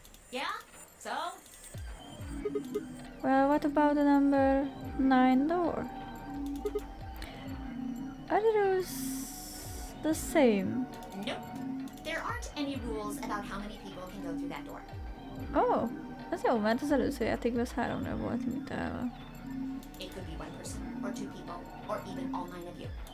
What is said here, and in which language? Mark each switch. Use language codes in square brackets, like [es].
[en] Yeah? So? Well, what about the number 9 door? Are the rules the same? Nope. There aren't any rules about how many people can go through that door. [hu] Oh, ez jó, mert az előző játékban az 3-nál volt limitálva. [en] It could be 1 person, or 2 people, or even all 9 of you.